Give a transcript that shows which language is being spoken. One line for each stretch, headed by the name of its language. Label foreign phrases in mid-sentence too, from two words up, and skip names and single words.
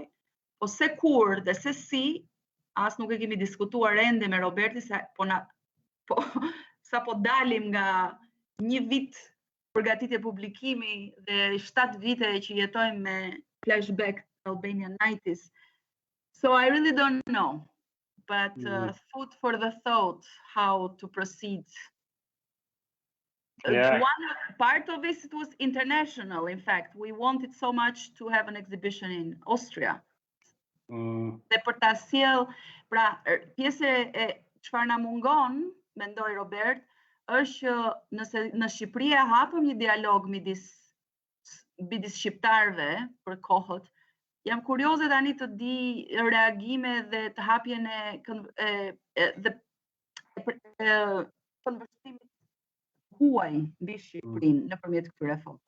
Albanian: Po se kur dhe se si, as nuk e kemi diskutuar ende me Roberti, sa po dalim nga një vit përgatitje publikimi dhe 7 vite që jetojmë me flashback Albanian 90s.
English: So I really don't know, but food for the thought how to proceed. Yeah. One part of it was international. In fact, we wanted so much to have an exhibition in Austria.
Albanian: Dhe për ta sjell, pra pjesë e çfarë na mungon, mendoj Robert, është që nëse në Shqipëri e hapëm një dialog midis shqiptarëve për kohët, jam kurioze tani të di reagime dhe të hapjen e konversimit huaj mbi Shqipërinë nëpërmjet këtyre fotove.